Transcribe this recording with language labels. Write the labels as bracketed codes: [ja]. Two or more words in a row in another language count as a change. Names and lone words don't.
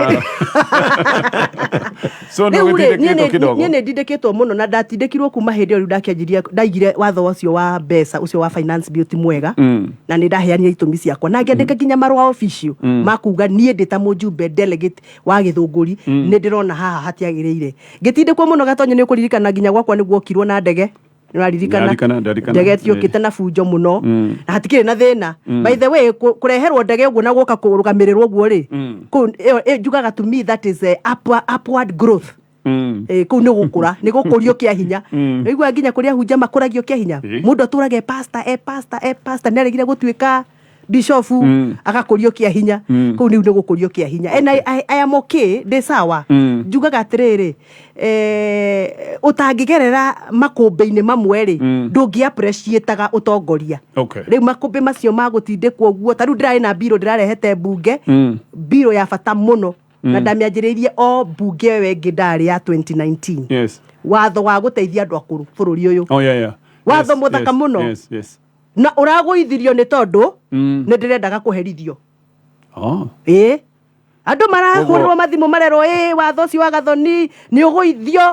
[ki] niĩ nĩ ndindĩkĩtwo mũno na ndatindĩkirwo kuma hĩndĩ ĩyo rĩu ndakĩanjirie ndaigire watho ũcio wa mbeca ũcio wa [en] finance bill [ki] ti mwega na nĩ ndaheanire itũmi ciakwa na ngĩandĩka nginya marũa official makuga niĩ ndĩ ta mũjumbe delegate wa Gĩthũngũri nĩ ndĩrona haha hatiagĩrĩire ngĩtindĩkwo mũno Gatonye nĩ ũkũririkana nginya gwakwa nĩguo okirwo na ndege nĩũraririkana ndege tiũkĩte na bunjo mũno na hatikĩrĩ na thĩna [en] by the way [ki] kũreherwo ndege ũguo na gũka kũrũgamĩrĩrwo ũguo rĩ kũu njugaga to [en] me that is upward growth [ki] kũu nĩ gũkũra nĩ gũkũrio kĩa hinya ũigua nginya kũrĩa hunja makũragio kĩa hinya mũndũ atũraga pastor nĩ aregire gũtuĩka bishofu agakũrio kĩa hinya kũu nĩu nĩ gũkũrio kĩa hinya [en] and I am okay [ki] ndĩ sawa njugaga atĩrĩrĩ ũtangĩgerera makũmbĩ-inĩ mamwe rĩ ndũngĩ appreciate-aga ũtongoria rĩu makũmbĩ macio magũtindĩkwo ũguo ta rĩu ndĩrarĩ na mbirũ ndĩrarehete mbunge mbirũ ya bata mũno na ndamĩanjĩrĩirie o mbunge ĩyo ĩngĩ ndarĩ ya 2019 watho wa gũteithia andũ akũrũ bũrũri ũyũ watho mũthaka mũno na ũragũithirio nĩ tondũ nĩ ndĩrendaga kũherithio andũ marahũrĩrwo mathimũ marerwo watho ũcio wa Gathoni nĩ ũgũithio